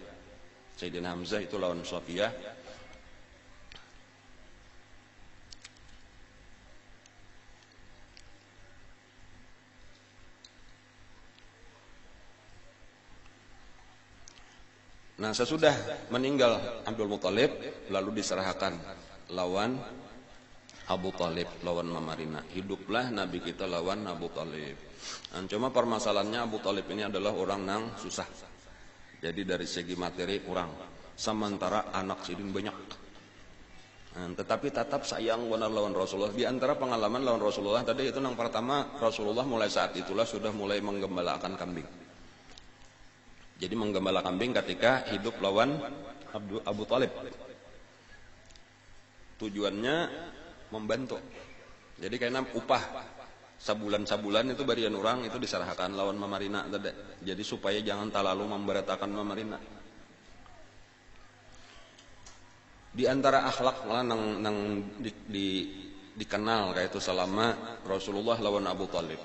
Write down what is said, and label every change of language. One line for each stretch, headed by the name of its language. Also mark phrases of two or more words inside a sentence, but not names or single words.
Indonesian: Sayyidina Hamzah itu lawan Sofiyah. Nah sesudah meninggal Abdul Muttalib lalu diserahkan lawan Abu Talib, lawan Mamarina. Hiduplah Nabi kita lawan Abu Talib. Nah, cuma permasalahannya Abu Talib ini adalah orang nang susah. Jadi dari segi materi kurang. Sementara anak Sidin banyak. Nah, tetapi tetap sayang benar lawan Rasulullah. Di antara pengalaman lawan Rasulullah tadi itu yang pertama, Rasulullah mulai saat itulah sudah mulai menggembalakan kambing. Jadi menggembala kambing ketika hidup lawan Abu Talib. Tujuannya membantu.
Banjar: Jadi karena upah sabulan-sabulan itu barian orang itu diserahkan lawan Mamarina tadi.
Indonesian: Jadi supaya jangan terlalu memberatakan Mamarina. Di antara akhlak malah nang dikenal kayak itu selama Rasulullah lawan Abu Talib.